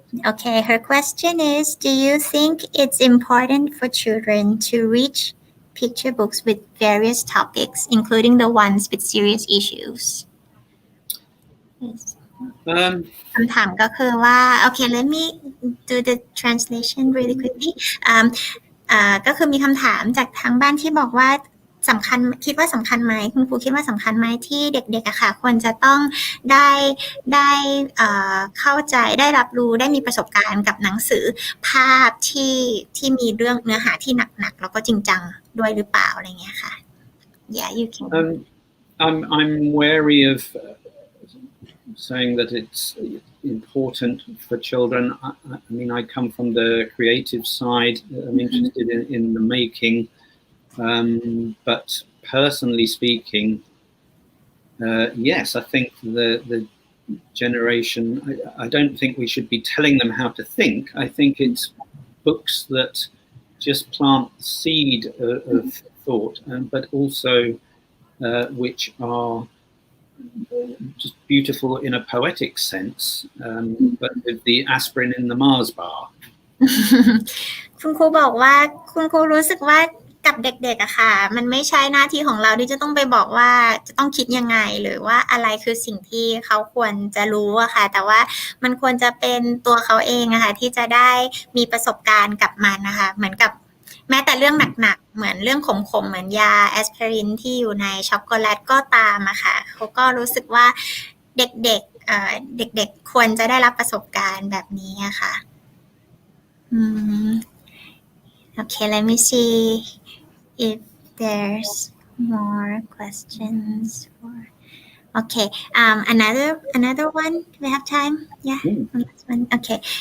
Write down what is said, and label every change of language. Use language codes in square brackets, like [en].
[en] Okay, her question is, do you think it's important for children to read picture books with various topics, including the ones with serious issues? Yes. [th] คำถามก็คือว่า [en] Okay, let me do the translation really quickly. [th] ก็คือมีคำถามจากทางบ้านที่บอกว่าสำคัญคิดว่าสำคัญไหมคุณครูคิดว่าสำคัญไหมที่เด็กๆอะค่ะควรจะต้องได้เข้าใจได้รับรู้ได้มีประสบการณ์กับหนังสือภาพที่มีเรื่องเนื้อหาที่หนักๆแล้วก็จริงจังด้วยหรือเปล่าอะไรเงี้ยค่ะ [en] Yeah, you can. I'm wary of saying that it's important for children. I mean, I come from the creative side. I'm interested in the making. But personally speaking, yes, I think the generation, I don't think we should be telling them how to think. I think it's books that just plant the seed of thought, but also which are just beautiful in a poetic sense, but with the aspirin in the Mars bar. [th] คุณครูบอกว่าคุณครูรู้สึกว่ากับเด็กๆอะค่ะมันไม่ใช่หน้าที่ของเราที่จะต้องไปบอกว่าจะต้องคิดยังไงหรือว่าอะไรคือสิ่งที่เขาควรจะรู้อะค่ะแต่ว่ามันควรจะเป็นตัวเขาเองอะค่ะที่จะได้มีประสบการณ์กับมันนะคะเหมือนกับ แม้แต่เรื่องหนักๆเหมือนเรื่องขมๆเหมือนยาแอสไพรินที่อยู่ในช็อกโกแลตก็ตามอะค่ะเขาก็รู้สึกว่าเด็กๆควรจะได้รับประสบการณ์แบบนี้อะค่ะ [en] Okay, let me see if there's more questions. Okay, another one. Do we have time? Yeah, one last one. Okay.